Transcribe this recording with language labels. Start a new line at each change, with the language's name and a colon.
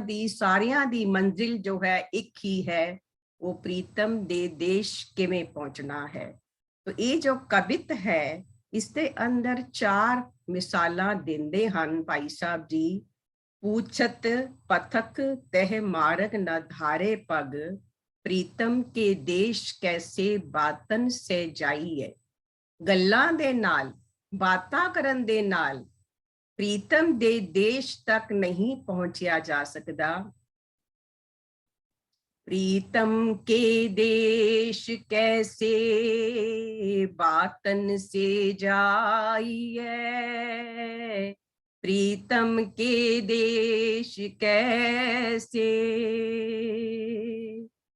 Punjabi: ਸਾਰਿਆਂ ਦੀ ਮੰਜ਼ਿਲ ਜੋ ਹੈ ਇੱਕ ਹੀ ਹੈ, ਉਹ ਪ੍ਰੀਤਮ ਦੇ ਦੇਸ਼ ਕਿਵੇਂ ਪਹੁੰਚਣਾ ਹੈ। ਤਾਂ ਇਹ ਜੋ ਕਵਿਤ ਹੈ ਇਸ ਦੇ ਅੰਦਰ 4 ਮਿਸਾਲਾਂ ਦਿੰਦੇ ਹਨ ਭਾਈ ਸਾਹਿਬ ਜੀ।
Braj: पूछत पथक तह मार्ग न धारे पग, प्रीतम के देश कैसे बातन से जाइए।
Punjabi: ਗੱਲਾਂ ਦੇ ਨਾਲ, ਬਾਤਾਂ ਕਰਨ ਦੇ ਨਾਲ ਪ੍ਰੀਤਮ ਦੇ ਦੇਸ਼ ਤੱਕ ਨਹੀਂ ਪਹੁੰਚਿਆ ਜਾ ਸਕਦਾ।
Braj: प्रीतम के देश कैसे बातन से जाइए, प्रीतम के देश कैसे